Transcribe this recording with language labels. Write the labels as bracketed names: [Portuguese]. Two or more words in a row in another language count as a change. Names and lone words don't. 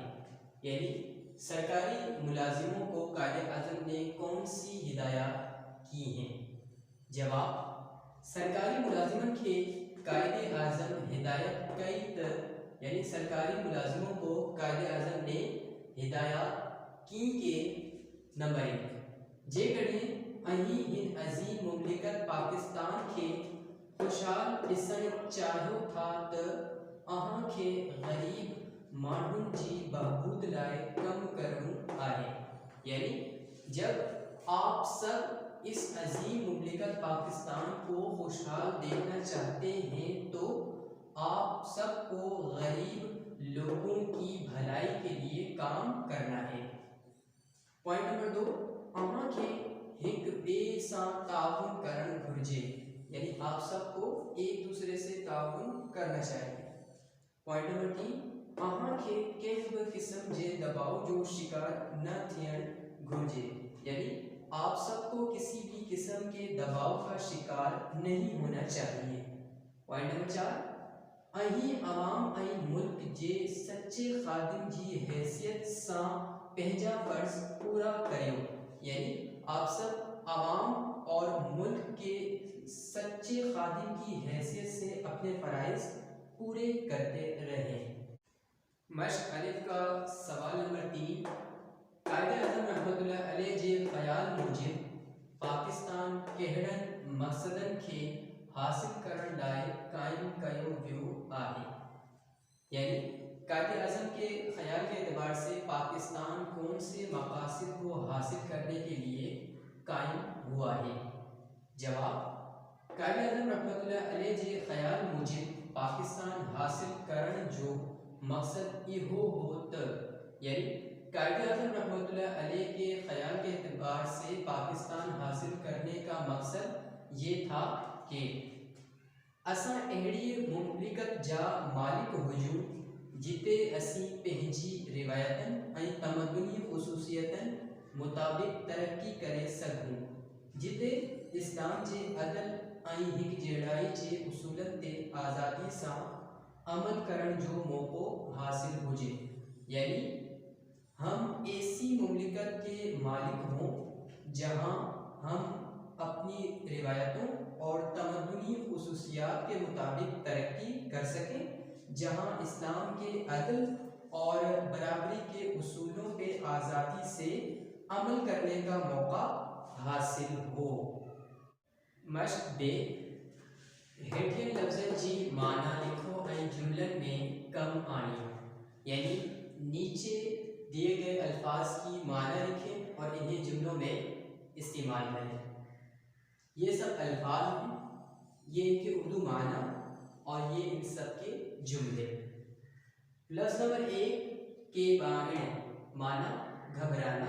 [Urdu] یعنی سرکاری ملازموں کو قائد اعظم نے کون سی ہدایت کی ہیں. [Sindhi] जवाब, सरकारी मुलाजिमन के कायदे आज़म हिदायत कई [Urdu] یعنی سرکاری ملازموں کو قائد اعظم نے ہدایت کی کہ نمبر 1, [Sindhi] जेकॾहिं अहीं हिन अज़ीम मुमलिकत पाकिस्तान के खुशहाल ॾिसण चाहियो था त अहां खे ग़रीब माण्हुनि जी बहबूद लाइ कम करणो आहे। [Urdu] یعنی جب آپ سب اس عظیم مملکت پاکستان کو خوشحال دیکھنا چاہتے ہیں تو آپ سب کو غریب لوگوں کی بھلائی کے لیے کام کرنا ہے. [English] point number 2, [Sindhi] अहां खे हिक ॿिए सां ताउन करण घुर्जे। [Urdu] یعنی آپ سب کو ایک دوسرے سے تعاون کرنا چاہیے. [English] point number 3, [Sindhi] अहां खे कंहिं बि क़िस्म जे दबाव जो शिकार न थियण घुर्जे। [Urdu] یعنی آپ سب کو کسی بھی قسم کے دباؤ کا شکار نہیں ہونا چاہیے. [English] point number [Sindhi] 4, अहीं अवाम ऐं मुल्क जे सच्चे खादिम जी हैसियत सां पंहिंजा फ़र्ज़ पूरा करियो। [Urdu] یعنی آپ سب عوام اور ملک کے سچے خادم کی حیثیت سے اپنے فرائض پورے کرتے رہیں. مشق الف کا سوال نمبر 3, [Sindhi] कायदे आज़म रहमतुल्लाह अलैह जे ख़याल मूजिब पाकिस्तान कहिड़नि मक़सदनि खे हासिल करण लाइ क़ाइम कयो वियो आहे। [Urdu] یعنی قائد اعظم کے خیال کے اعتبار سے پاکستان کون سے مقاصد کو حاصل کرنے کے لیے قائم ہوا ہے. [Sindhi] जवाब, कायदे आज़म रहमतुल्लाह अलैह जे ख़याल मूजिब पाकिस्तान हासिल करण जो मकसद इहो हो त [Urdu] یعنی قائد اعظم رحمۃ اللہ علیہ کے خیال کے اعتبار سے پاکستان حاصل کرنے کا مقصد یہ تھا کہ [Sindhi] असां अहिड़ी मुमलिकत जा मालिक हुजूं जिते असीं पंहिंजी रिवायतन ऐं तमद्दुनी ख़ुसूसियतन मुताबिक तरक्की करे सघूं, जिते इस्लाम जे अदल ऐं हिकजहिड़ाई जे उसूलन ते आज़ादी सां अमल करण जो मौक़ो हासिल हुजे। [Urdu] یعنی ہم ایسی مملکت کے مالک ہوں جہاں ہم اپنی روایتوں اور تمدنی خصوصیات کے مطابق ترقی کر سکیں، جہاں اسلام کے عدل اور برابری کے اصولوں پہ آزادی سے عمل کرنے کا موقع حاصل ہو. [Sindhi] मश्क बे, हेठियन लफ्ज़न जी माना लिखो ऐं जुमलन में कम आणियो। [Urdu] یعنی نیچے دیے گئے الفاظ کی معنی لکھیں اور انہیں جملوں میں استعمال کریں. یہ سب الفاظ ہیں، یہ ان کے اردو معنی اور یہ ان سب کے جملے. لفظ نمبر 1 کے بان معنی گھبرانا.